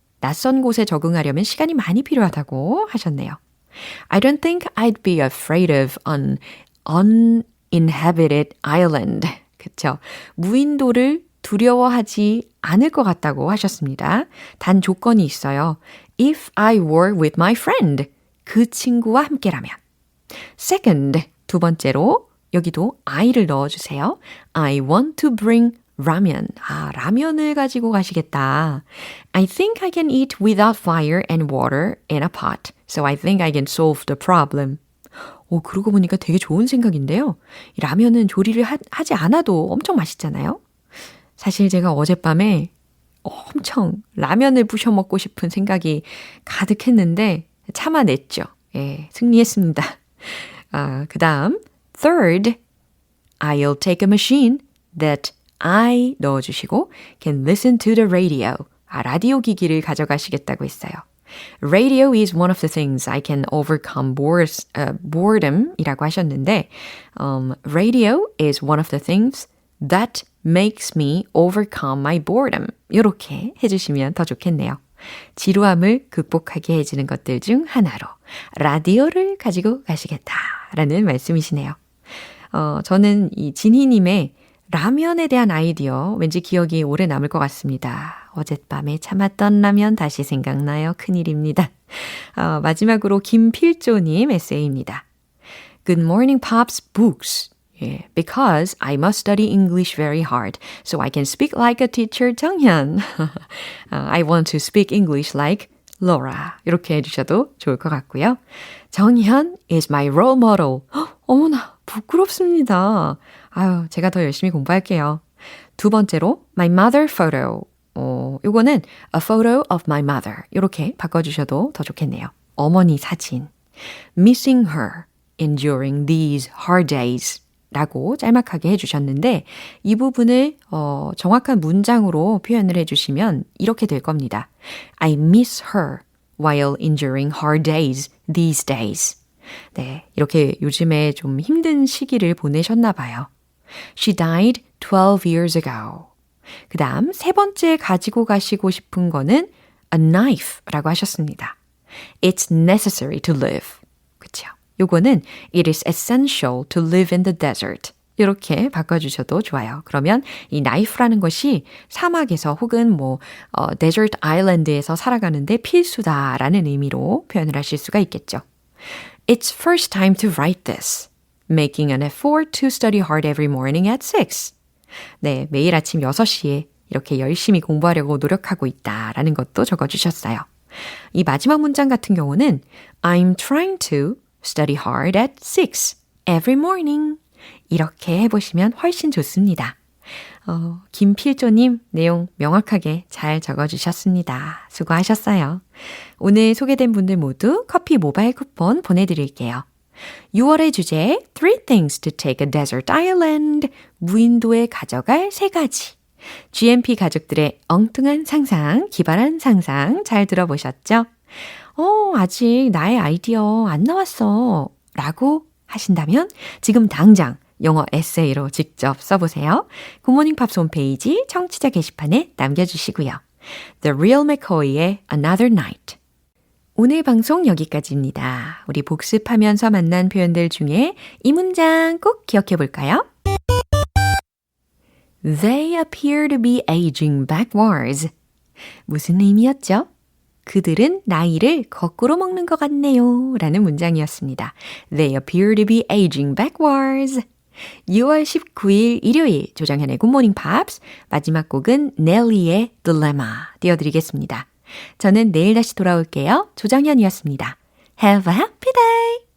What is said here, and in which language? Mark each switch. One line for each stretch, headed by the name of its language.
Korean: 낯선 곳에 적응하려면 시간이 많이 필요하다고 하셨네요.
English: I don't think I'd be afraid of an uninhabited island.
Korean: 그쵸? 무인도를 두려워하지 않을 것 같다고 하셨습니다. 단 조건이 있어요.
English: If I were with my friend.
Korean: 그 친구와 함께라면. Second, 두 번째로 여기도 I를 넣어주세요.
English: I want to bring ramen.
Korean: 라면을 가지고 가시겠다.
English: I think I can eat without fire and water in a pot. So I think I can solve the problem.
Korean: 그러고 보니까 되게 좋은 생각인데요. 이 라면은 조리를 하지 않아도 엄청 맛있잖아요. 사실 제가 어젯밤에 엄청 라면을 부셔 먹고 싶은 생각이 가득했는데 참아냈죠. 승리했습니다. 그 다음
English: Third, I'll take a machine that I
Korean: 넣어주시고
English: can listen to the radio.
Korean: 라디오 기기를 가져가시겠다고 했어요.
English: Radio is one of the things I can overcome boredom이라고
Korean: 하셨는데
English: radio is one of the things that makes me overcome my boredom.
Korean: 이렇게 해주시면 더 좋겠네요. 지루함을 극복하게 해주는 것들 중 하나로 라디오를 가지고 가시겠다라는 말씀이시네요. 저는 이 진희님의 라면에 대한 아이디어 왠지 기억이 오래 남을 것 같습니다. 어젯밤에 참았던 라면 다시 생각나요. 큰일입니다. 마지막으로 김필조님 에세이입니다.
English: Good morning, Pops Books. Because I must study English very hard, so I can speak like a teacher, 정현. I want to speak English like
Korean: Laura 이렇게 해주셔도 좋을 것 같고요.
English: 정현 is my role model.
Korean: 헉, 어머나 부끄럽습니다. 아유 제가 더 열심히 공부할게요. 두 번째로
English: my mother photo.
Korean: 요거는
English: a photo of my mother
Korean: 이렇게 바꿔주셔도 더 좋겠네요. 어머니 사진.
English: Missing her enduring these hard days
Korean: 라고 짤막하게 해주셨는데 이 부분을 정확한 문장으로 표현을 해주시면 이렇게 될 겁니다.
English: I miss her while enduring hard days these days.
Korean: 네, 이렇게 요즘에 좀 힘든 시기를 보내셨나 봐요.
English: She died 12 years ago.
Korean: 그 다음 세 번째 가지고 가시고 싶은 거는 a knife라고 하셨습니다.
English: It's necessary to live.
Korean: 그렇죠? 요거는
English: it is essential to live in the desert.
Korean: 이렇게 바꿔주셔도 좋아요. 그러면 이 knife라는 것이 사막에서 혹은 desert island에서 살아가는데 필수다라는 의미로 표현을 하실 수가 있겠죠.
English: It's first time to write this. Making an effort to study hard every morning at 6.
Korean: 네, 매일 아침 6시에 이렇게 열심히 공부하려고 노력하고 있다라는 것도 적어주셨어요. 이 마지막 문장 같은 경우는
English: I'm trying to study hard at 6 every morning.
Korean: 이렇게 해보시면 훨씬 좋습니다. 김필조님 내용 명확하게 잘 적어주셨습니다. 수고하셨어요. 오늘 소개된 분들 모두 커피 모바일 쿠폰 보내드릴게요. 6월의 주제
English: 3 things to take a desert island.
Korean: 무인도에 가져갈 3가지. GMP 가족들의 엉뚱한 상상, 기발한 상상 잘 들어보셨죠? 아직 나의 아이디어 안 나왔어 라고 하신다면 지금 당장 영어 에세이로 직접 써보세요. 굿모닝 팝스 홈페이지 청취자 게시판에 남겨주시고요. The Real McCoy의 Another Night. 오늘 방송 여기까지입니다. 우리 복습하면서 만난 표현들 중에 이 문장 꼭 기억해 볼까요?
English: They appear to be aging backwards.
Korean: 무슨 의미였죠? 그들은 나이를 거꾸로 먹는 것 같네요. 라는 문장이었습니다.
English: They appear to be aging backwards.
Korean: 6월 19일 일요일 조정현의 굿모닝 팝스 마지막 곡은 넬리의 Dilemma 띄워드리겠습니다. 저는 내일 다시 돌아올게요. 조정현이었습니다.
English: Have a happy day!